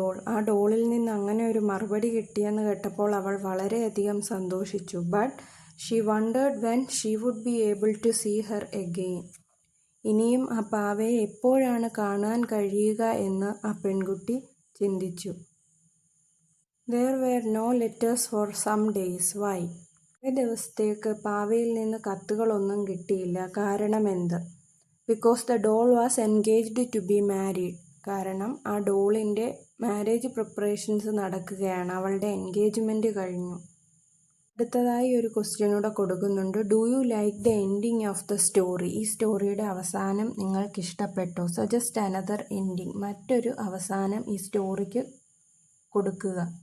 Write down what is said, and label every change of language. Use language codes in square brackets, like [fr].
[ml] ആ ഡോളിൽ നിന്ന് അങ്ങനെ ഒരു മറുപടി കിട്ടിയെന്ന് കേട്ടപ്പോൾ അവൾ വളരെയധികം സന്തോഷിച്ചു. [en] But she wondered when she would be able to see her again. [ml] ഇനിയും ആ പാവയെ എപ്പോഴാണ് കാണാൻ കഴിയുക എന്ന് ആ പെൺകുട്ടി ചിന്തിച്ചു. [en] There were no letters for some days. Why? [ml] കുറേ ദിവസത്തേക്ക് പാവയിൽ നിന്ന് കത്തുകളൊന്നും കിട്ടിയില്ല. കാരണമെന്ത്? [en] Because the doll was engaged to be married. [ml] കാരണം ആ ഡോളിൻ്റെ മാരേജ് പ്രിപ്പറേഷൻസ് നടക്കുകയാണ്. അവളുടെ എൻഗേജ്മെൻറ്റ് കഴിഞ്ഞു. അടുത്തതായി ഒരു ക്വസ്റ്റ്യൻ കൂടെ കൊടുക്കുന്നുണ്ട്. [en] Do you like the ending of the story? [ml] ഈ സ്റ്റോറിയുടെ അവസാനം നിങ്ങൾക്ക് ഇഷ്ടപ്പെട്ടോ? [en] Suggest another ending. [ml] മറ്റൊരു അവസാനം ഈ സ്റ്റോറിക്ക് കൊടുക്കുക.